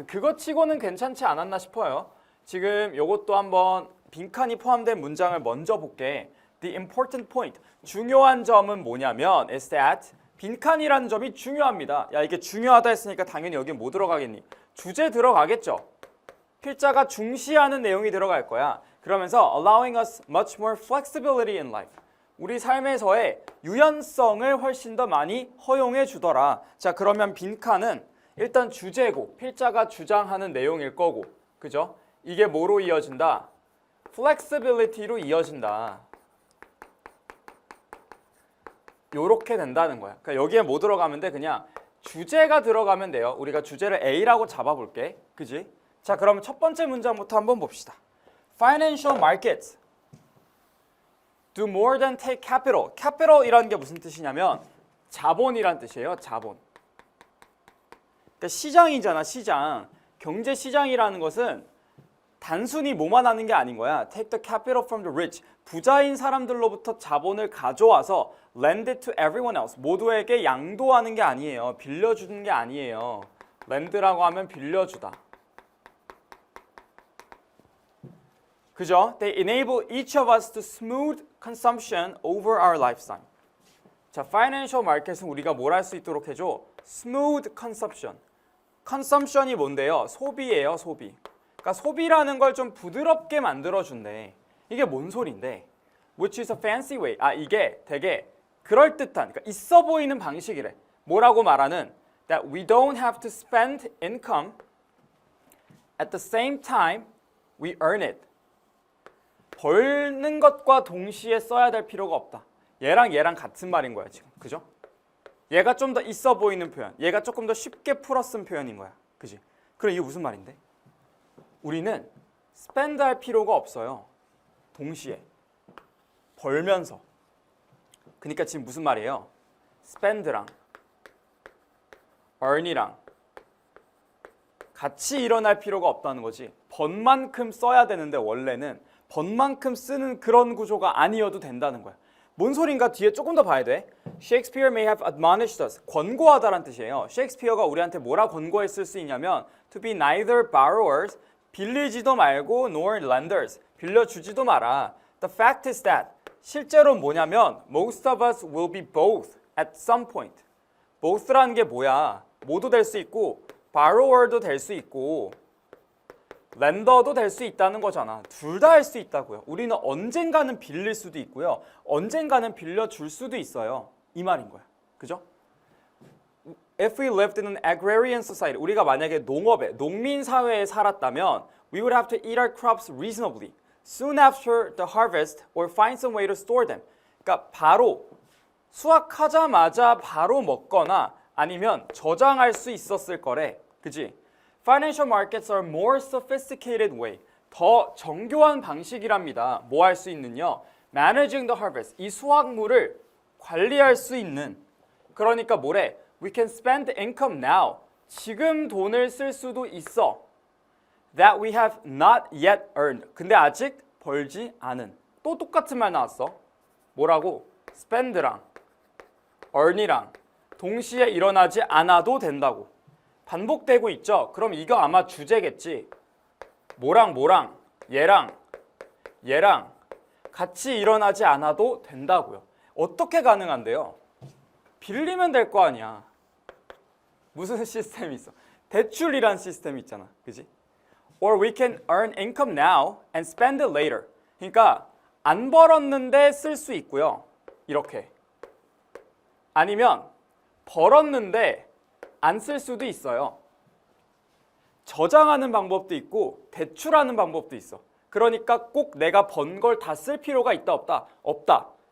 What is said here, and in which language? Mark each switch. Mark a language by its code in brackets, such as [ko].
[ko] 그것 치고는 괜찮지 않았나 싶어요. 지금 요것도 한번 빈칸이 포함된 문장을 먼저 볼게. [en] The important point. [ko] 중요한 점은 뭐냐면 [en] is that [ko] 빈칸이라는 점이 중요합니다. 야, 이게 중요하다 했으니까 당연히 여기 뭐 들어가겠니? 주제 들어가겠죠. 필자가 중시하는 내용이 들어갈 거야. 그러면서 [en] allowing us much more flexibility in life. [ko] 우리 삶에서의 유연성을 훨씬 더 많이 허용해 주더라. 자, 그러면 빈칸은 일단 주제고 필자가 주장하는 내용일 거고, 그죠? 이게 뭐로 이어진다? flexibility로 이어진다. 요렇게 된다는 거야. 그러니까 여기에 뭐 들어가면 돼? 그냥 주제가 들어가면 돼요. 우리가 주제를 A라고 잡아볼게. 그지? 자, 그러면 첫 번째 문장부터 한번 봅시다. [en] Financial markets do more than take capital. [ko] capital이라는 게 무슨 뜻이냐면 자본이란 뜻이에요. 자본. 그러니까 시장이잖아, 시장. 경제 시장이라는 것은 단순히 뭐만 하는 게 아닌 거야. [en] Take the capital from the rich. [ko] 부자인 사람들로부터 자본을 가져와서 [en] lend it to everyone else. [ko] 모두에게 양도하는 게 아니에요. 빌려주는 게 아니에요. lend라고 하면 빌려주다. 그죠? [en] They enable each of us to smooth consumption over our lifetime. [ko] 자, financial market은 우리가 뭘 할 수 있도록 해줘? [en] Smooth consumption. [ko] consumption이 뭔데요? 소비예요, 소비. 그러니까 소비라는 걸 좀 부드럽게 만들어준대. 이게 뭔 소린데? [en] Which is a fancy way. [ko] 아, 이게 되게 그럴듯한, 그러니까 있어 보이는 방식이래. 뭐라고 말하는? [en] That we don't have to spend income at the same time we earn it. [ko] 벌는 것과 동시에 써야 될 필요가 없다. 얘랑 같은 말인 거야 지금. 그죠? 얘가 좀 더 있어 보이는 표현. 얘가 조금 더 쉽게 풀어 쓴 표현인 거야. 그지? 그럼 이게 무슨 말인데? 우리는 spend 할 필요가 없어요. 동시에. 벌면서. 그러니까 지금 무슨 말이에요? spend랑 earn이랑 같이 일어날 필요가 없다는 거지. 번만큼 써야 되는데 원래는 번만큼 쓰는 그런 구조가 아니어도 된다는 거야. 뭔 소린가 뒤에 조금 더 봐야 돼. [en] Shakespeare may have admonished us. [ko] 권고하다란 뜻이에요. 셰익스피어가 우리한테 뭐라 권고했을 수 있냐면 [en] to be neither borrowers, [ko] 빌리지도 말고 [en] nor lenders, [ko] 빌려주지도 마라. [en] The fact is that [ko] 실제로 뭐냐면 [en] most of us will be both at some point. [ko] both라는 게 뭐야? 모두 될 수 있고 borrower도 될 수 있고 렌더도 될 수 있다는 거잖아. 둘 다 할 수 있다고요. 우리는 언젠가는 빌릴 수도 있고요. 언젠가는 빌려줄 수도 있어요. 이 말인 거야. 그죠? [en] If we lived in an agrarian society, [ko] 우리가 만약에 농업에, 농민 사회에 살았다면 [en] we would have to eat our crops reasonably soon after the harvest or find some way to store them. [ko] 그러니까 바로 수확하자마자 바로 먹거나 아니면 저장할 수 있었을 거래. 그지? [en] Financial markets are more sophisticated way. [ko] 더 정교한 방식이랍니다. 뭐 할 수 있는요? [en] Managing the harvest. [ko] 이 수확물을 관리할 수 있는. 그러니까 뭐래? [en] We can spend income now. [ko] 지금 돈을 쓸 수도 있어. [en] That we have not yet earned. [ko] 근데 아직 벌지 않은. 또 똑같은 말 나왔어. 뭐라고? spend랑 earn이랑 동시에 일어나지 않아도 된다고. 반복되고 있죠? 그럼 이거 아마 주제겠지. 뭐랑 뭐랑 얘랑 얘랑 같이 일어나지 않아도 된다고요. 어떻게 가능한데요? 빌리면 될 거 아니야. 무슨 시스템이 있어? 대출이란 시스템이 있잖아. 그지? [en] Or we can earn income now and spend it later. [ko] 그러니까 안 벌었는데 쓸 수 있고요. 이렇게. 아니면 벌었는데 안 쓸 수도 있어요. 저장하는 방법도 있고 대출하는 방법도 있어. 그러니까 꼭 내가 번 걸 다 쓸 필요가 있다 없다? 없다.